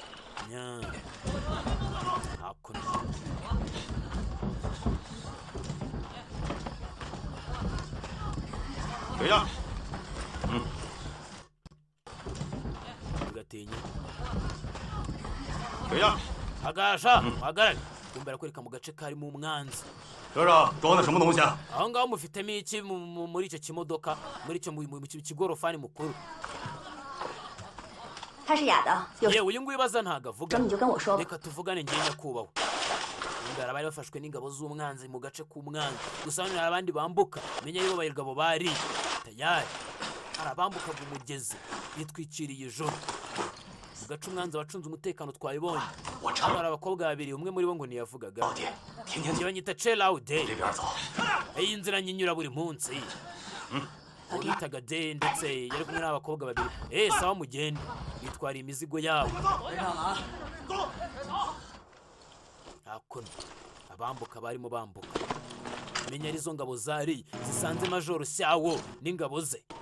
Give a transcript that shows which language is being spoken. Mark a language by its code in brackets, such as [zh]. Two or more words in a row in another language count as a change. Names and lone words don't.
[rw] hakuno ugatinya hagasha hagarara kumbera kwereka mu gace karimo umwanzi [zh] 这装的什么东西啊？ [rw] aho ngaho mufitemo iki muri icyo kimodoka muri icyo kigorofani mukuru [zh] 它是哑的，有 [rw] yewe uyu nguyu baza ntago avuga [zh] 你就跟我说吧。 [rw] reka tuvugane ngiye nyakubahwa imbere bari bafashwe n'ingabo z'umwanzi mu gace k'umwanzi gusa hano hari abandi bambuka menya yuko bayirgabo bari tayari hari abambukaga umugezi bitwikiriye ijoro mu gace umwanzi abacunze umutekano twabibonye hano hari abakobwa babiri umwe muri bo ngo ntiyavugaga njye banyita Chelaude iyi nzira nyinyura buri munsi bitaga de ndetse yari kumwe n'abakobwa babiri sawa mugende bitwara imizigo yabo hakuno abambuka barimo bambuka menya arizo ngabo zari zisanze majoro Xiao n'ingabo ze